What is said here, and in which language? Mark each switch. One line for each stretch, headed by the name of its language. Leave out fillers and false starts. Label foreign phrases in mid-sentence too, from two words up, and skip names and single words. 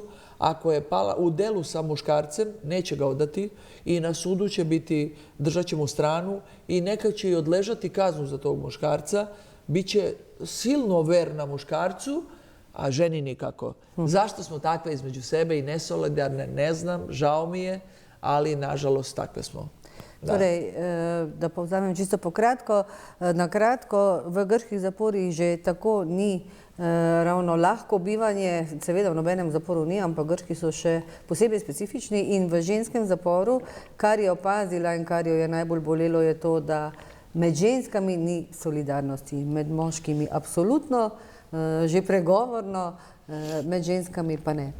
Serbian: Ako je pala u delu sa muškarcem, neće ga odati i na sudu će biti, držat će mu stranu i nekad će i odležati kaznu za tog muškarca, biće silno verna muškarcu, a ženi nikako. Zašto smo takve između sebe i nesolidarne, ne znam, žao mi je, ali nažalost takve smo.
Slovenian: Torej, da povzamem čisto pokratko, na kratko, v grških zaporih že tako ni ravno lahko bivanje, seveda v nobenem zaporu ni, ampak grški so še posebej specifični in v ženskem zaporu, kar je opazila in kar jo je najbolj bolelo, je to, da med ženskami ni solidarnosti, med moškimi absolutno, že pregovorno, med ženskami pa ne.